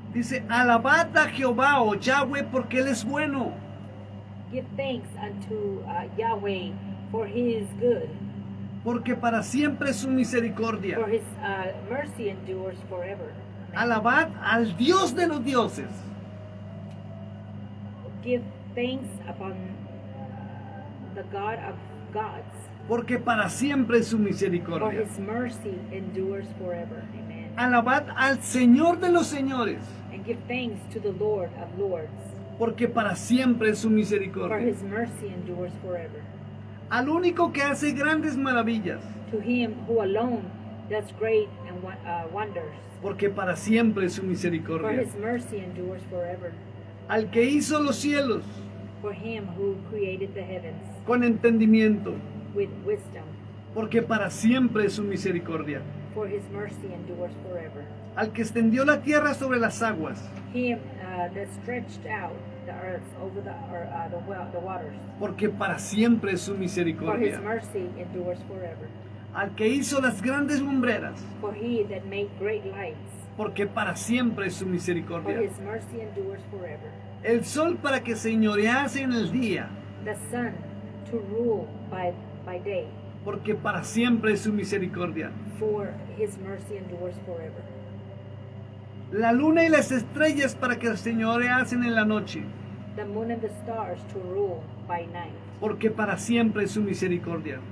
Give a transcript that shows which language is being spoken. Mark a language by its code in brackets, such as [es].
[es] Dice, alabad a Jehová o Yahweh porque Él es bueno. [en] Give thanks unto Yahweh, for He is good. [es] porque para siempre es su misericordia. [en] For his mercy endures forever. Amen. [es] Alabad al Dios de los dioses, [en] Give thanks upon the God of gods, [es] porque para siempre es su [en] for [es] misericordia. [en] his mercy endures forever. Amen. [es] Alabad al Señor de los señores, [en] And give thanks to the Lord of lords, [es] porque para siempre es su [en] for [es] misericordia. [en] his mercy endures forever. [es] Al único que hace grandes maravillas, [en] To him who alone does great and wonders, [es] porque para siempre es su [en] for [es] misericordia. [en] his mercy endures forever. [es] Al que hizo los cielos [en] For him who created the heavens [es] con entendimiento, [en] with wisdom, [es] porque para siempre es su misericordia. [en] for his mercy endures forever. [es] Al que extendió la tierra sobre las aguas, [en] Him that stretched out the earth over the waters, [es] porque para siempre es su [en] for his [es] misericordia. [en] mercy endures forever. [es] Al que hizo las grandes lumbreras, [en] For he that made great lights, [es] porque para siempre es su [en] for [es] misericordia. [en] his mercy endures forever. [es] El sol para que señorease en el día, [en] The sun to rule by day, [es] porque para siempre es su misericordia. [en] for his mercy endures forever. [es] La luna y las estrellas para que señoreasen en la noche, [en] The moon and the stars to rule by night, [es] porque para siempre es su misericordia.